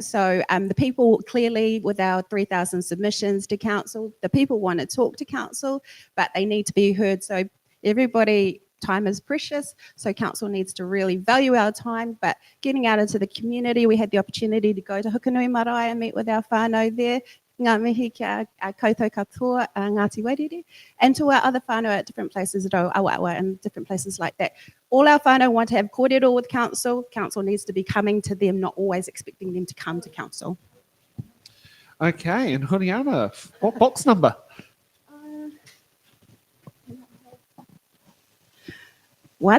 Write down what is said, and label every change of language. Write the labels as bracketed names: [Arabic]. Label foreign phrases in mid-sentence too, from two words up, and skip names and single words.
[English] So the people clearly, with our 3,000 submissions to council, the people want to talk to council, but they need to be heard. So everybody, time is precious. So council needs to really value our time, but getting out into the community, we had the opportunity to go to Hukanui Marae and meet with our whānau there. [Māori] Ngā mihi kia koutou katoa, Ngāti Wairere, [English] and to our other whānau at different places, Awawa and different places like that. All our whānau want to have kōrero with council. Council needs to be coming to them, not always expecting them to come to council. Okay, and Horiana, what box number? What?